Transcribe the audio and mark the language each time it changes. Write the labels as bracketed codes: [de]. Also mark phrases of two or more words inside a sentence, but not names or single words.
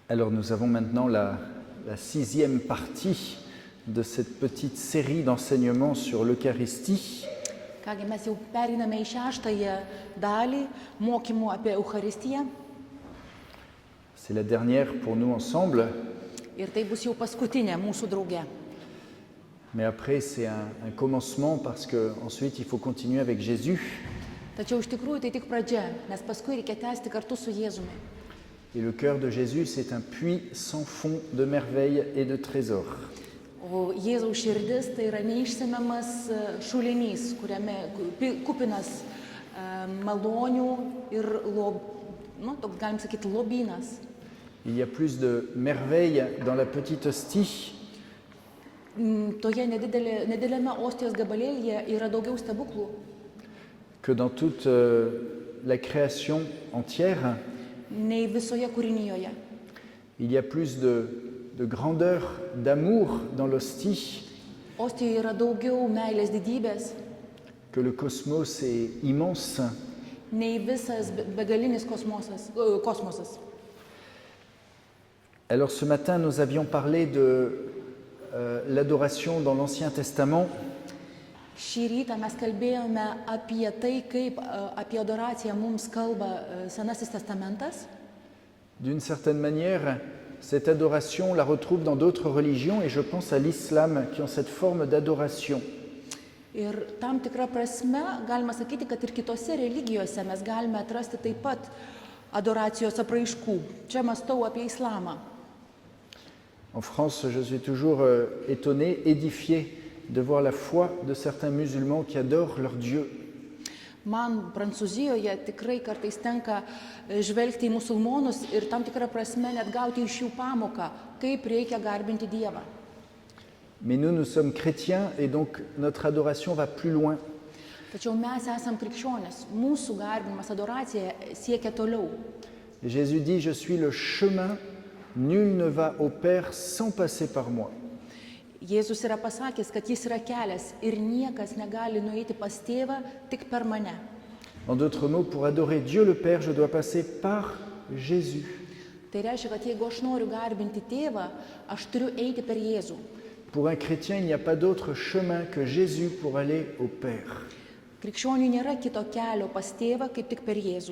[fr] Alors nous avons maintenant la 6e partie de cette petite série d'enseignements sur l'Eucharistie. [lt] Kągi, mes jau pereiname į 6-ąją dalį mokymų apie Eucharistiją. [fr] C'est la dernière pour nous ensemble, [lt] Ir tai bus jau paskutinė mūsų drauge. [fr] mais après c'est un commencement parce qu'ensuite il faut continuer avec Jésus. [lt] Tačiau iš tikrųjų tai tik pradžia, nes paskui reikia tęsti kartu su Jėzumi. [fr] Et le cœur de Jésus, c'est un puits sans fond de merveilles et de trésors. [lt] O Jėzaus širdis tai yra neišsemiamas šulinys, kuriame kupinas malonių ir, toks galim sakyti, lobynas. [fr] Il y a plus de merveilles dans la petite hostie [lt] Toje nedideliame ostijos gabalėlyje yra daugiau stebuklų [fr] que dans toute la création entière. [lt] nei visoje kūrinyjoje. [fr] Il y a plus de grandeur, d'amour dans l'hostie [lt] Ostijoje yra daugiau meilės didybės [fr] que le cosmos est immense. [lt] nei visas begalinis kosmosas. [fr] Alors ce matin, nous avions parlé de l'adoration dans l'Ancien Testament. [lt] Šį rytą mes kalbėjome apie tai, kaip apie adoraciją mums kalba Senasis testamentas. [fr] D'une certaine manière, cette adoration, on la retrouve dans d'autres religions et je pense à l'islam qui ont cette forme d'adoration. [lt] Ir tam tikrą prasme galima sakyti, kad ir kitose religijose mes galime atrasti taip pat adoracijos apraiškų. Čia mąstau apie islamą. [fr] En France, je suis toujours étonné, édifié de voir la foi de certains musulmans qui adorent leur Dieu. [lt] Man Prancūzijoje tikrai kartais tenka žvelgti į musulmonus ir tam tikrą prasme net gauti iš jų pamoką, kaip reikia garbinti Dievą. [fr] Mais nous sommes chrétiens et donc notre adoration va plus loin. [lt] Tačiau mes esam krikščionys, mūsų garbinimas, adoracija siekia toliau. [fr] Jésus dit, je suis le chemin, nul ne va au Père sans passer par moi. [lt] Jėzus yra pasakęs, kad jis yra kelias ir niekas negali nueiti pas tėvą tik per mane. [fr] En d'autres mots, pour adorer Dieu le Père, je dois passer par Jésus. [lt] Tai reiškia, kad jeigu aš noriu garbinti tėvą, aš turiu eiti per Jėzų. [fr] Pour un chrétien, il n'y a pas d'autre chemin que Jésus pour aller au Père. [lt] Krikščioniui nėra kito kelio pas tėvą, kaip tik per Jėzų.